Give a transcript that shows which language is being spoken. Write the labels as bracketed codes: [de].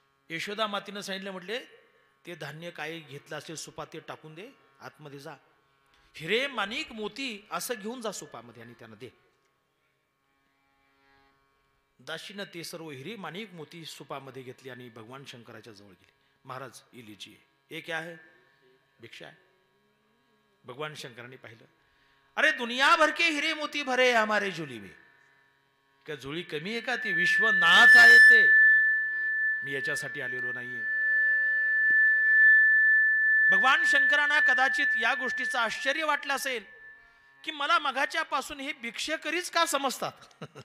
[mr] यशोदा मातेनं सांगितलं, म्हटले ते धान्य काय घेतलं असेल सुपात ते टाकून दे, आतमध्ये जा, हिरे माणिक मोती असं घेऊन जा सुपामध्ये आणि त्यांना दे. दाशीनं ते सर्व हिरे माणिक मोती सुपामध्ये घेतले आणि भगवान शंकराच्या जवळ गेले. [hi] महाराज ये लीजिए, ये क्या है, भिक्षा है. [mr] भगवान शंकरांनी पाहिलं, [hi] अरे दुनिया भर के हिरे मोती भरे हमारे झोली में, [mr] क्या झोळी कमी आहे का, ती विश्वनाथ आहे ते, मी याच्यासाठी आलेलो नाहीये. भगवान शंकरांना कदाचित या गोष्टीचं आश्चर्य वाटलं असेल की मला मघाच्या पासून हे भिक्षेकरीच का समजतात.